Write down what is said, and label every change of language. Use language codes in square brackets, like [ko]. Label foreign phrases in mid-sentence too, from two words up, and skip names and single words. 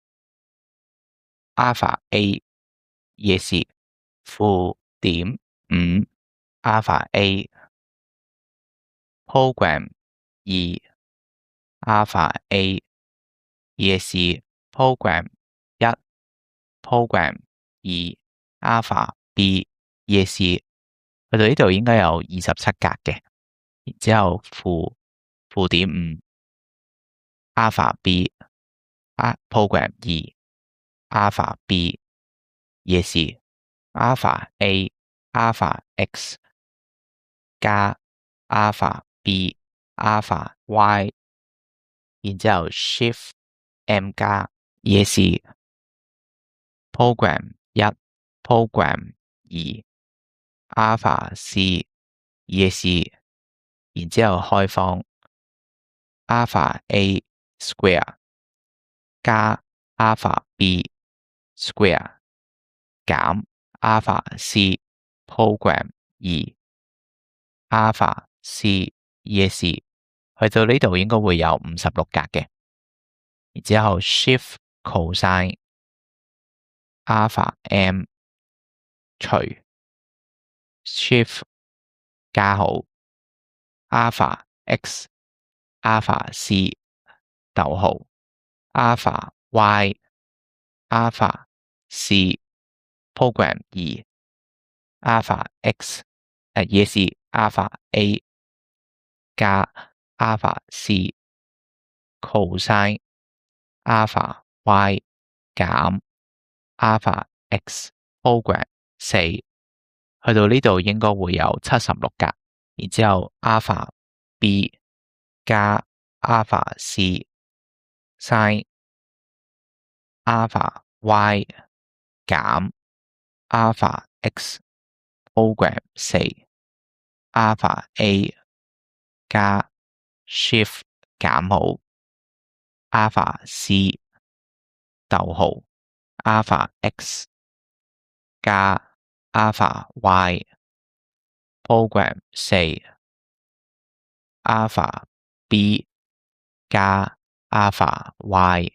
[yue] Alpha A ESC -0.5 Alpha A Program 2 Alpha A ESC Program 1 Program 2 Alpha B ESC 去到呢度應該有27格嘅，然之後-0.5 Alpha B Program 2 Alpha B ESC Alpha A Alpha X 加 Alpha B Alpha Y，然之後 Shift M 加 ESC Program 1 Program 2 Alpha C ESC，然之後開方 Alpha A Square 加 Alpha B Square 減 Alpha C Program 2 Alpha C ESC，去到呢度應該會有56格嘅，然之後 Shift Cosine Alpha M 除 Shift 加號 Alpha X Alpha C 逗號 Alpha Y Alpha C Program 2 Alpha X ESC Alpha A 加 Alpha C Cosine Alpha Y 減 Alpha X Program 4，去到呢度應該會有76格，然之後 Alpha B 加 Alpha C Sin Alpha Y 減 Alpha X Program 4 Alpha A 加 Shift 減號 Alpha C 逗號 Alpha X 加 Alpha Y Program 4 Alpha B 加 Alpha Y。